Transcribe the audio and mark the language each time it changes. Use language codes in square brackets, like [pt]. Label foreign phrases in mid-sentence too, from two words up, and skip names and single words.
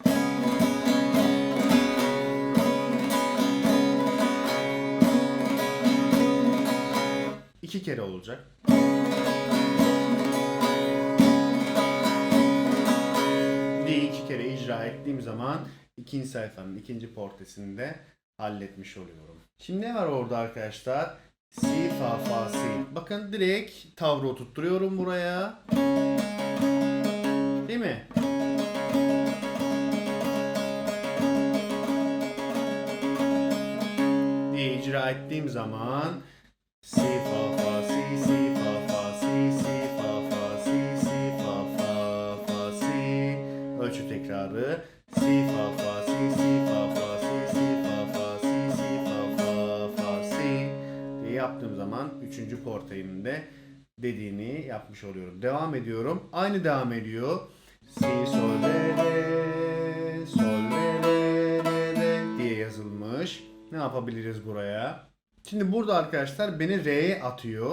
[tr] İki kere olacak. Diye iki kere icra ettiğim zaman ikinci sayfanın ikinci portresini de halletmiş oluyorum. Şimdi ne var orada arkadaşlar? Si, fa, fa, si. Bakın direkt tavrı oturtturuyorum buraya. Değil mi? Diye icra ettiğim zaman si, fa, fa, si, si, fa, fa, si, si, fa, fa, si, si, fa, fa, fa, si. Ölçü tekrarı. Si, fa, fa, si, si, fa, fa, si, si, fa, fa, si, si, fa, fa, fa, si diye yaptığım zaman 3. portrenin de dediğini yapmış oluyorum. Devam ediyorum. Aynı devam ediyor. Si, sol, re, sol, re diye yazılmış. Ne yapabiliriz buraya? Şimdi burada arkadaşlar beni re'ye atıyor.